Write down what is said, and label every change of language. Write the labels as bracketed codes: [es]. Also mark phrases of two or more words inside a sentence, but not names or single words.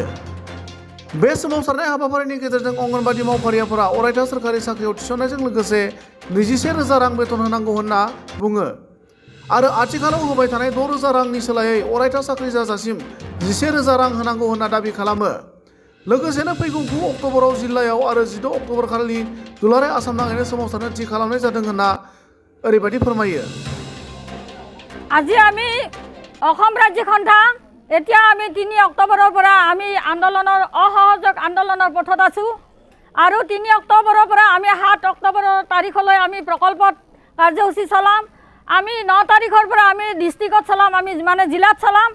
[brx] बे सोमावसारनाय हाबाफारिनि गेजेरजों अंगनबादि मावफारियाफोरा अरायथा सोरखारि साख्रियाव थिसननायजों लोगोसे 21,000 रां बेथन होनांगौ होनना बुङो आरो आथिखालाव होबाय थानाय 6,000 रांनि सोलायै अरायथा साख्रि जाजासिम 11,000 रां होनांगौ होनना दाबि खालामो। लोगोसेनो फैगौ 9 अक्ट'बराव जिल्लायाव आरो 16 अक्ट'बर खालि दुलाराय आसाम नाङैनो सोमावसारनो थि खालामनाय जादों होनना ओरैबायदि फोरमायो। [as] আজি আমি অসম ৰাজ্যিক সন্থা এতিয়া আমি 3 অক্টোবৰৰ পৰা আমি আন্দোলনৰ অসহযোগ আন্দোলনৰ পথত আছো আৰু 3 অক্টোবৰৰ পৰা আমি 7 অক্টোবৰৰ তাৰিখলৈ আমি প্ৰকল্পত কাৰ্যসূচী চলাম। আমি 9 তাৰিখৰ পৰা আমি ডিষ্ট্ৰিক্টত চলাম, আমি মানে জিলাত চলাম।